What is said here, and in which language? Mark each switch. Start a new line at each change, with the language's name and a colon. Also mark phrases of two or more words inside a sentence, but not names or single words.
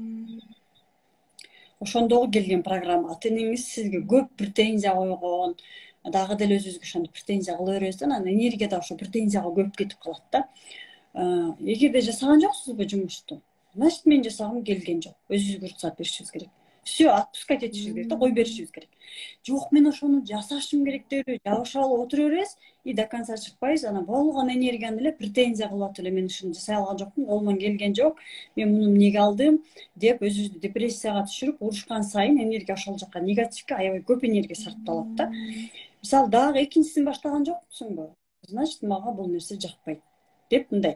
Kyrgyz: Ошондогу келген программа. Ата энеңиз сизге көп претензия койгон, дагы деле өзүбүзгө ошондо претензия кыла беребиз да, анан энергия да ошо претензияга көп кетип калат да. Эгерде жасаган жоксузбу жумушту, значит мен жасагым келген жок. Өзүбүзгө уруксат беришибиз керек. Все, отпускать этишибиз керек да, кой беришибиз керек. Жок, мен ошону жасашым керек деп жабышып алып отура беребиз
Russian: и до конца
Kyrgyz: чыкпайбыз. Анан болгон энергияны эле претензия кылып эле мен ушуну жасай алган жокмун, колуман келген жок, мен муну эмнеге алдым деп өзүбүздү депрессияга түшүрүп, урушкан сайын энергия ошол жака негативге аябай көп энергия сарпталат да. Мисалы дагы экинчисин баштаган жоксуңбу? Значит, мага бул нерсе жакпайт деп мындай.